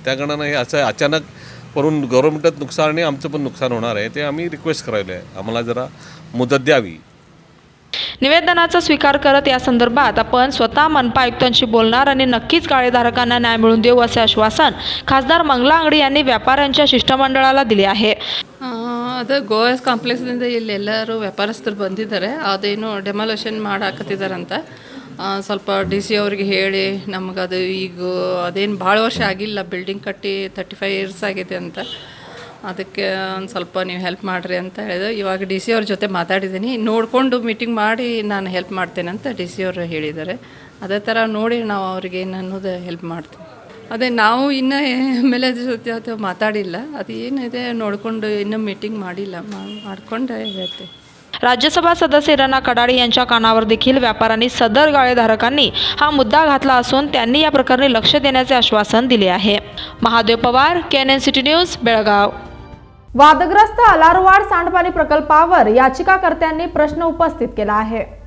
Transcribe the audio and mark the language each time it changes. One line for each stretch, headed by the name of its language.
Marathi: त्या कारणानं हे असं अचानक करून गव्हर्नमेंटात नुकसान आणि आमचं पण नुकसान होणार आहे, ते आम्ही रिक्वेस्ट करायला आहे, आम्हाला जरा मुदत द्यावी। निवेदनाचा स्वीकार करत या संदर्भात आपण स्वतः मनपा आयुक्तांशी बोलणार आणि नक्कीच गाळेधारकांना न्याय मिळवून देऊ असे आश्वासन खासदार मंगला अंगडी यांनी व्यापाऱ्यांच्या शिष्टमंडळाला दिले आहे।
Kannada: ಅದು ಗೋವಾಸ್ ಕಾಂಪ್ಲೆಕ್ಸ್ನಿಂದ ಇಲ್ಲೆಲ್ಲರೂ ವ್ಯಾಪಾರಸ್ಥರು ಬಂದಿದ್ದಾರೆ, ಅದೇನು ಡೆಮಾಲೇಷನ್ ಮಾಡಾಕತ್ತಿದ್ದಾರಂತ ಸ್ವಲ್ಪ DC ಅವ್ರಿಗೆ ಹೇಳಿ ನಮ್ಗೆ ಅದು ಈಗ ಅದೇನು ಭಾಳ ವರ್ಷ ಆಗಿಲ್ಲ, ಬಿಲ್ಡಿಂಗ್ ಕಟ್ಟಿ 35 ಇಯರ್ಸ್ ಆಗಿದೆ ಅಂತ, ಅದಕ್ಕೆ ಒಂದು ಸ್ವಲ್ಪ ನೀವು ಹೆಲ್ಪ್ ಮಾಡಿರಿ ಅಂತ ಹೇಳಿದ್ರು। ಇವಾಗ DC ಅವ್ರ ಜೊತೆ ಮಾತಾಡಿದ್ದೀನಿ, ನೋಡಿಕೊಂಡು ಮೀಟಿಂಗ್ ಮಾಡಿ ನಾನು ಹೆಲ್ಪ್ ಮಾಡ್ತೇನೆ ಅಂತ DC ಅವರು ಹೇಳಿದ್ದಾರೆ। ಅದೇ ಥರ ನೋಡಿ ನಾವು ಅವ್ರಿಗೆ ಏನು ಅನ್ನೋದು ಹೆಲ್ಪ್ ಮಾಡ್ತೀವಿ। ಅದೇ ನಾವು ಇನ್ನೂ MLA ಜೊತೆ ಅದು ಮಾತಾಡಿಲ್ಲ, ಅದು ಏನಿದೆ ನೋಡಿಕೊಂಡು ಇನ್ನೂ ಮೀಟಿಂಗ್ ಮಾಡಿಲ್ಲ, ಮಾಡ್ಕೊಂಡ್ರೆ ಹೇಳ್ತೀವಿ।
Marathi: राज्यसभा सदस्य रणा कडाडे यांच्या कानावर देखील व्यापाऱ्यांनी सदर गाळेधारकांनी हा मुद्दा घातला असून त्यांनी या प्रकरणी लक्ष देण्याचे आश्वासन दिले आहे। Mahadev Pawar, KNN city news, Belgaum. वादग्रस्त अलारवाड सांडपाणी प्रकल्पावर याचिकाकर्त्यांनी प्रश्न उपस्थित केला आहे।